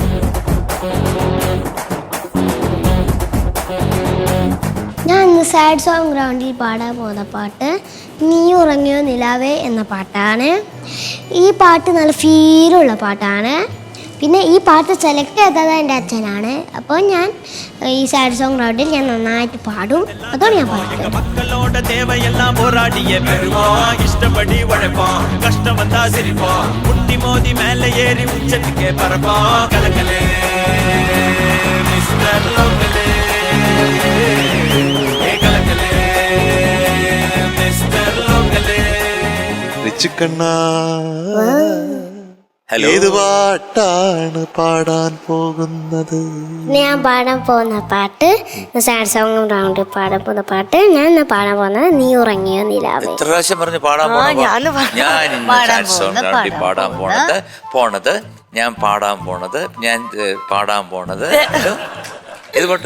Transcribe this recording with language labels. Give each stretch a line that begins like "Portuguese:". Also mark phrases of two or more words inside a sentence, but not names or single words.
Malayalam: ഞാൻ ഇന്ന്
English: sad song groundil
Malayalam: പാടാൻ പോകുന്ന പാട്ട് നീ ഉറങ്ങിയോ നിലാവേ എന്ന പാട്ടാണ്. ഈ പാട്ട് നല്ല ഫീലുള്ള പാട്ടാണ്. പിന്നെ ഈ പാട്ട് സെലക്ട് ചെയ്തത് എൻ്റെ അച്ഛനാണ്. അപ്പോൾ ഞാൻ ഈ
English: sad song groundil
Malayalam: ഞാൻ നന്നായിട്ട് പാടും. അതോടെ ഞാൻ പാടും.
Tamil: மக்களோட தேவையெல்லாம் போராடிய பெறுவோம் இஷ்டப்படி உழைப்போம் கஷ்டம் வந்தா சிரிப்போம் முட்டி மோதி மேல ஏறி உச்சத்துக்கே பறப்போம் கலக்கலே மிஸ்டர் லோக்கலே கலக்கலே மிஸ்டர் லோக்கலே
Malayalam: റിച്ചുക്കണ്ണാ ഹലോ, ഏത് പാട്ടാണ് പാടാൻ പോകുന്നത്? ഞാൻ പാടാൻ പോകുന്ന പാട്ട്
English: sad song groundil
Malayalam: പാടാൻ പോകുന്ന പാട്ട് ഞാൻ ഇന്ന് പാടാൻ പോകുന്നത് നീ ഉറങ്ങിയോ നിലാവേ. എത്ര പ്രാവശ്യം പറഞ്ഞു പാടാൻ പോണത്? ഞാൻ ഇന്ന്
English: sad song groundil
Malayalam: പാടാൻ പോണത് ഞാൻ പാടാൻ പോണത് ഏത് പാട്ട്?